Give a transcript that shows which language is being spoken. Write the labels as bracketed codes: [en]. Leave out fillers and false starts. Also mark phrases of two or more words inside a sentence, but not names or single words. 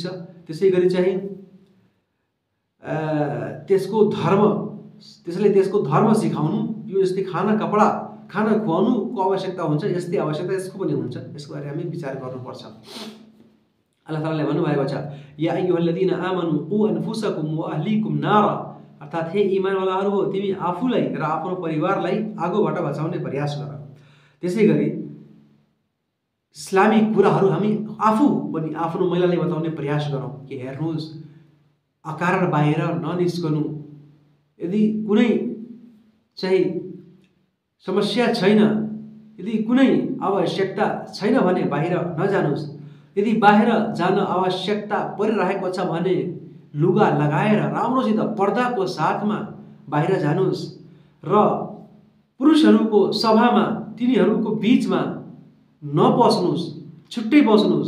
[ne] त्यसै गरी चाहिँ त्यसले त्यसको धर्म सिकाउनु, यो जस्तै खाना खुवाउनुको आवश्यकता हुन्छ, यस्तै आवश्यकता यसको पनि हुन्छ, यसको बारे हामी विचार गर्नुपर्छ। अल्लाह तालाले भन्नुभएको छ [ar] يا أيها الذين آمنوا قوا أنفسكم وأهليكم نارا, [ne] अर्थात हे इमानवालाहरू हो, तिमी आफूलाई र आफ्नो परिवारलाई आगोबाट बचाउने प्रयास गर। त्यसै गरी इस्लामी कुराहरू हामी आफू पनि आफ्नो महिलालाई बताउने प्रयास गरौँ कि हेर्नुहोस्, अकारण बाहिर ननिस्कनु, यदि कुनै चाहिँ समस्या छैन, यदि कुनै आवश्यकता छैन भने बाहिर नजानुस्, यदि बाहिर जान आवश्यकता परिरहेको छ भने लुगा लगाएर राम्रोसित पर्दाको साथमा बाहिर जानुस्, र पुरुषहरूको सभामा तिनीहरूको बीचमा नपस्नुस्, छुट्टै बस्नुहोस्।